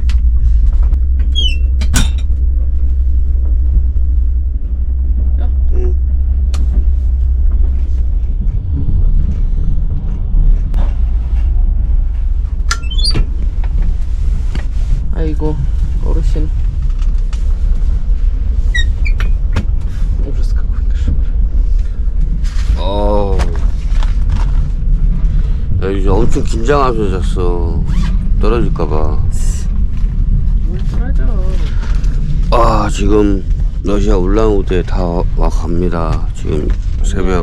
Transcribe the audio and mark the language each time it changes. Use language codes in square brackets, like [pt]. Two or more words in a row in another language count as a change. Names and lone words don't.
[ko] 응. 아이고 어르신. [ru] Ужас какой, кошмар. [ko] 야, 이제 엄청 긴장하면서 잤어. 떨어질까봐. 뭘 떨어져. 아, 지금 러시아 울란우데 다 와 갑니다. 지금 새벽